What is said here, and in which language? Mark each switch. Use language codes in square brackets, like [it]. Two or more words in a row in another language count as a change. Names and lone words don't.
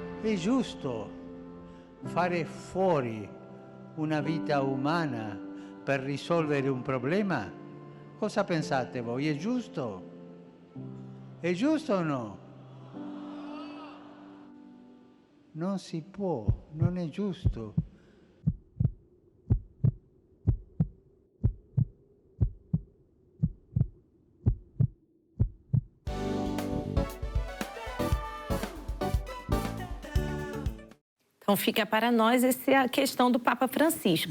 [it] è giusto fare fuori una vita umana per risolvere un problema? Cosa pensate voi? È giusto? È giusto o no? Non si può, non è giusto. [pt] Então fica para nós essa é a questão do Papa Francisco.